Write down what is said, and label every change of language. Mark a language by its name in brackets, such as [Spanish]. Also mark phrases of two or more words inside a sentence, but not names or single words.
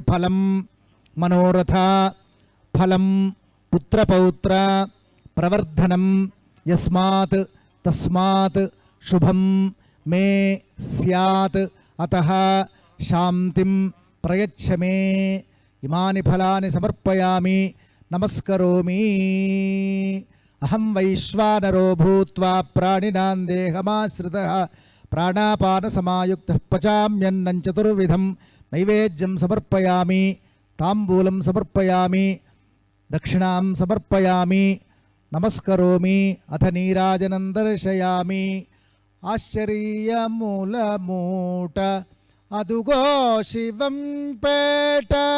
[Sanskrit] ఫలం మనోరథ, ఫలం పుత్రపౌత్ర ప్రవర్ధనం, యస్మాత్ తస్మాత్ శుభం మే స్యాత్ అతః శాంతిం ప్రయచ్చ మే. ఇమాని ఫలాని సమర్పయామి. నమస్కరోమి. అహం వైశ్వానరో భూత్వా ప్రాణినాం దేహమాశ్రితః ప్రాణాపాన సమాయుక్తః పచామ్యన్నం చతుర్విధం. నైవేద్యం సమర్పయామి. తాంబూలం సమర్పయామి. దక్షిణాం సమర్పయామి. నమస్కరోమి. అథ నీరాజనం దర్శయామి. ఆశ్చర్యమూలమూట అదుగో శివం పేట.